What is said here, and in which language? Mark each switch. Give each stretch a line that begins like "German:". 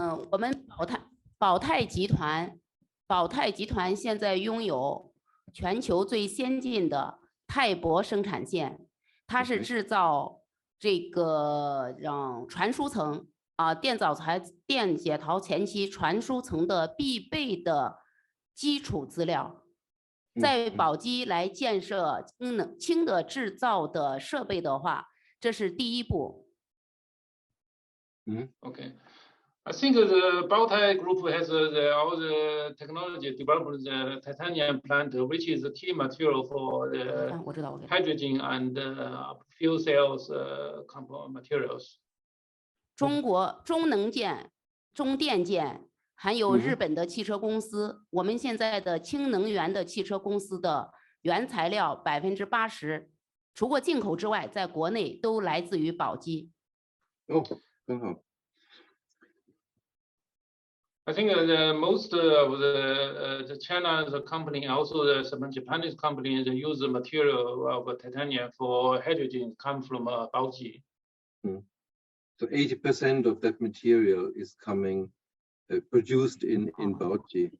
Chinese: 我们宝泰集团现在拥有全球最先进的钛箔生产线，它是制造这个传输层电解槽前期传输层的必备的基础资料。在宝鸡来建设氢的制造的设备的话，这是第一步。
English: Okay. I think the Baotai group has all the technology developed the titanium plant, which is the key material for the hydrogen and fuel cells materials.
Chinese: 中国中能建、中电建，还有日本的汽车公司，我们现在的氢能源的汽车公司的原材料80%，除过进口之外，在国内都来自于宝鸡。哦，很好。
English: I think the most of the China's company, also some Japanese companies use the material of titanium for hydrogen come from Baoji. So 80% of that material is coming produced in Baoji.